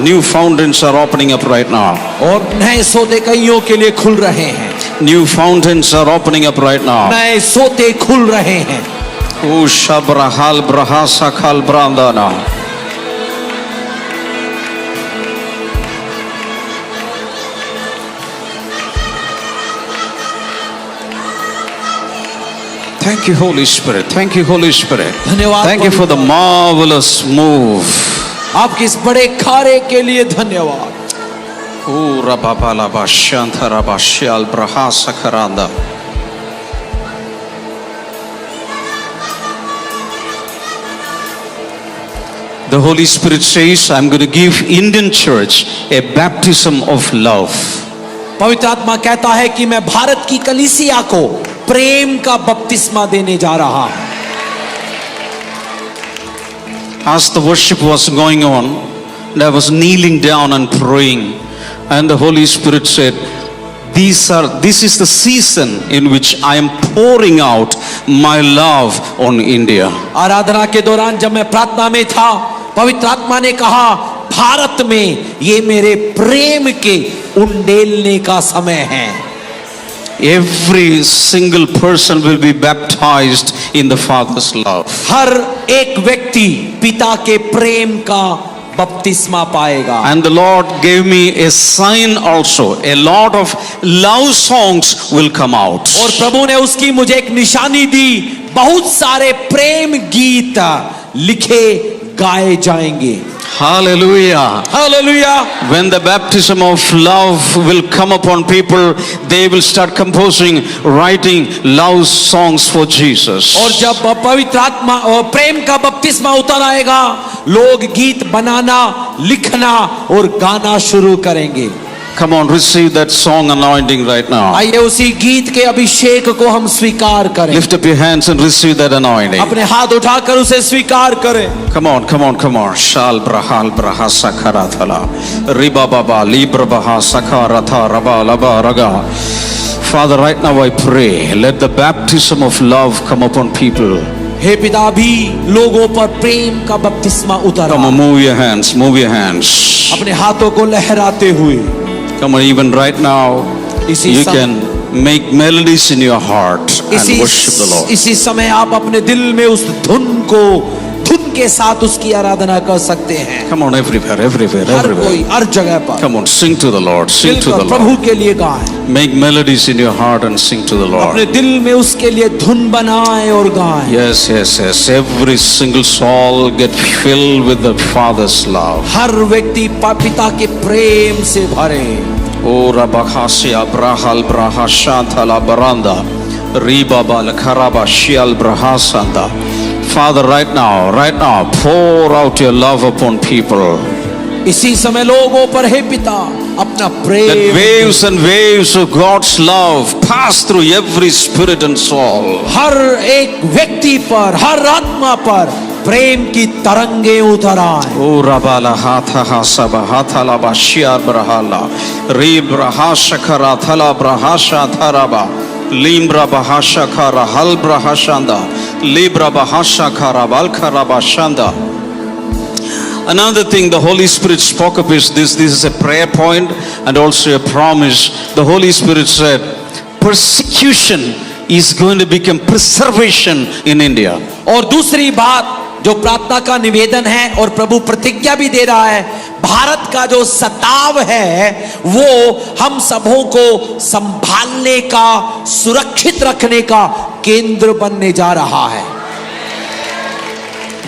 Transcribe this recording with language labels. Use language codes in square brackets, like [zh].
[en] New fountains are opening up right now. [hi] और नए सोते कईयों के लिए खुल रहे हैं, [en] New fountains are opening up right now. [hi] नए सोते खुल रहे हैं। O shabrahal braha sakal brandana. [en] Thank you, Holy Spirit. Thank you, Holy Spirit. [hi] धन्यवाद [en] Thank you for the marvelous move. [hi] आपके इस बड़े कार्य के लिए धन्यवाद। O rababala bashanta rabashial braha sakaranda. [en] The Holy Spirit says, I'm going to give Indian church a baptism of love. [hi] पवित्र आत्मा कहता है कि मैं भारत की कलीसिया को प्रेम का बपतिस्मा देने जा रहा हूं। [en] As the worship was going on, and I was kneeling down and praying, and the Holy Spirit said, this is the season in which I am pouring out my love on India. [hi] आराधना के दौरान जब मैं प्रार्थना में था, पवित्र आत्मा ने कहा, भारत में ये मेरे प्रेम के उंडेलने का समय है। [en] Every single person will be baptized in the Father's love. [hi] हर एक व्यक्ति पिता के प्रेम का बपतिस्मा पाएगा। [en] And the Lord gave me a sign also. A lot of love songs will come out. [hi] और प्रभु ने उसकी मुझे एक निशानी दी, बहुत सारे प्रेम गीत लिखे गाए जाएंगे। [en] Hallelujah. [hi] Hallelujah. [en] When the baptism of love will come upon people, they will start composing, writing love songs for Jesus. [hi] और जब पवित्र आत्मा और प्रेम का बपतिस्मा उतर आएगा, लोग गीत बनाना, लिखना और गाना शुरू करेंगे। [en] Come on, receive that song anointing right now. [hi] आइए उसी गीत के अभिषेक को हम स्वीकार करें। [en] Lift up your hands and receive that anointing. [hi] अपने हाथ उठाकर उसे स्वीकार करें। [en] Come on, come on, come on. Shal brahal braha sakara thala. Riba baba libra baha sakara tha raba laba raga. Father, right now I pray, let the baptism of love come upon people. [hi] हे पिता, भी लोगों पर प्रेम का बपतिस्मा उतर [en] Come on, move your hands, move your hands. [hi] अपने हाथों को लहराते हुए [en] Come on, even right now, [hi] इसी [en] you [hi] some- [en] can make melodies in your heart and worship the Lord. [hi] इसी समय आप अपने दिल में उस धुन के साथ उसकी आराधना कर सकते हैं। [en] Come on, everywhere, everywhere, [hi] हर कोई [en] everywhere. [hi] हर जगह पर [en] Come on, sing to the Lord, sing to the [hi] मिलकर [en] Lord. [hi] प्रभु के लिए गाएं, [en] Make melodies in your heart and sing to the [hi] अपने [en] Lord. [hi] दिल में उसके लिए धुन बनाएं और गाएं। [en] Yes, yes, yes. Every single soul get filled with the Father's love. [hi] हर व्यक्ति पिता के प्रेम से भरे। O Rabakhasia Brahal Brahashantala Baranda Riba Balakaraba Shial Brahasanta. [en] Father, right now, pour out your love upon people. [hi] इसी समय लोगों पर हे पिता अपना [en] That [hi] Prem, [en] waves and waves of God's love pass through every spirit and soul. [hi] हर एक व्यक्ति पर, हर आत्मा पर प्रेम की तरंगे उतर आए। O Rabala Hatha Hasaba Hathala Bashia Brahala Ribra Hashakara Thala Brahasha Tharaba Limbra Bahashakara Halbra Hashanda Libra Bahashakara Balkaraba Shanda. [en] Another thing the Holy Spirit spoke of is this is a prayer point and also a promise. The Holy Spirit said, persecution is going to become preservation in India. [hi] और दूसरी बात जो प्रार्थना का निवेदन है और प्रभु प्रतिज्ञा भी दे रहा है, भारत का जो सताव है वो हम सबों को संभालने का, सुरक्षित रखने का केंद्र बनने जा रहा है।